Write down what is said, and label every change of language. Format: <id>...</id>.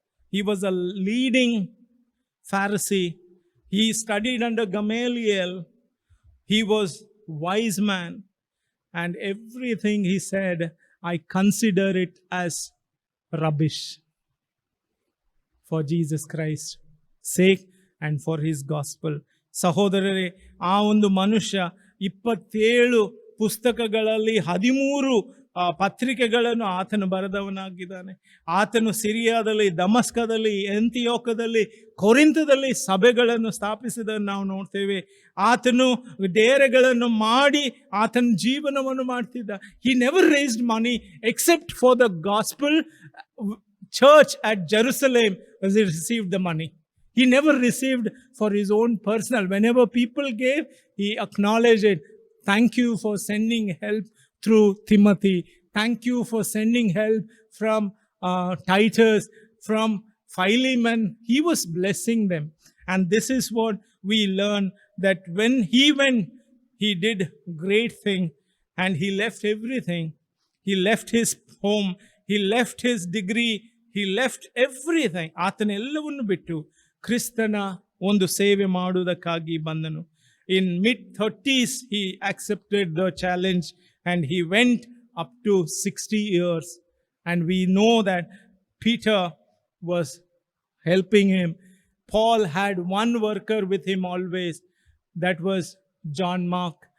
<en>He was a leading Pharisee. He studied under Gamaliel. He was wise man. And everything he said, I consider it as rubbish for Jesus Christ's sake and for his gospel.</en> <kn>ಸಹೋದರರೇ, ಆ ಒಂದು ಮನುಷ್ಯ 27 ಪುಸ್ತಕಗಳಲ್ಲಿ 13 ಪತ್ರಿಕೆಗಳನ್ನು ಆತನು ಬರೆದವನಾಗಿದ್ದಾನೆ. ಆತನು ಸಿರಿಯಾದಲ್ಲಿ, ದಮಸ್ಕದಲ್ಲಿ, ಅಂತಿಯೋಕದಲ್ಲಿ, ಕೊರಿಂಥದಲ್ಲಿ ಸಭೆಗಳನ್ನು ಸ್ಥಾಪಿಸಿದನ್ನು ನಾವು ನೋಡ್ತೇವೆ. ಆತನು ಡೇರೆಗಳನ್ನು ಮಾಡಿ ಆತನ ಜೀವನವನ್ನು ಮಾಡ್ತಿದ್ದ.</kn> <en>He never raised money except for the gospel church at Jerusalem as he received the money. He never received for his own personal. Whenever people gave, he acknowledged it. Thank you for sending help through Timothy. Thank you for sending help from Titus, from Philemon. He was blessing them. And this is what we learn, that when he went, he did great thing, and he left everything. He left his home. He left his degree. He left everything.</en> <kn>ಆತನೆಲ್ಲವನ್ನು ಬಿಟ್ಟು ಕ್ರಿಸ್ತನ ಒಂದು ಸೇವೆ ಮಾಡುವುದಕ್ಕಾಗಿ ಬಂದನು.</kn> <en>In mid-30s, he accepted the challenge and he went up to 60 years. And we know that Peter was helping him. Paul had one worker with him always. That was John Mark.</en>